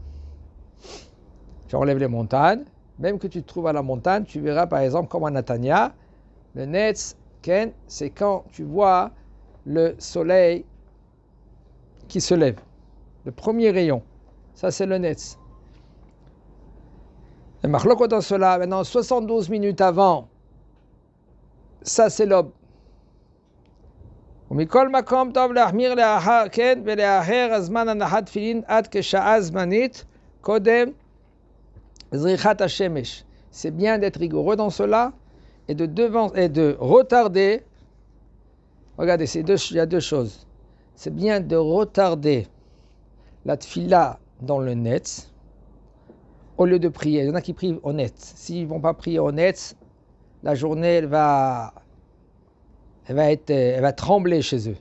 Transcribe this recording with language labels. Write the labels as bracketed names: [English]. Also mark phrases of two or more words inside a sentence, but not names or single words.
[French] Tu enlèves les montagnes, même que tu te trouves à la montagne, tu verras par exemple comme à Natania, le netz, Ken, c'est quand tu vois le soleil qui se lève. Le premier rayon. Ça, c'est le netz. Et Machlokot dans cela, maintenant 72 minutes avant, ça c'est l'aube. [Hebrew] ומכל מקום טוב להחמיר לאחר כן ולאחר הזמן הנחת תפילין עד כשעה זמנית קודם זריחת השמש. [French] C'est bien d'être rigoureux dans cela et de retarder. Regardez, il y a 2 choses. C'est bien de retarder la tfila dans le netz au lieu de prier. Il y en a qui prient au netz. S'ils ne vont pas prier au netz, la journée elle va trembler chez eux.